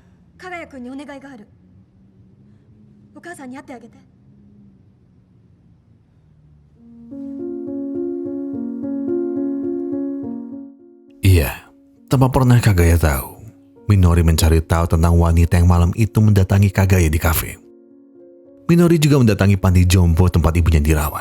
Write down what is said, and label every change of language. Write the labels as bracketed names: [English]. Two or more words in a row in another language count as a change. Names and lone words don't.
[Japanese] 加賀谷君にお願いがある。お母さんに会ってあげて。 [Indonesian] Iya, tanpa pernah Kagaya tahu, Minori mencari tahu tentang wanita yang malam itu mendatangi Kagaya di kafe. Minori juga mendatangi panti jompo tempat ibunya dirawat.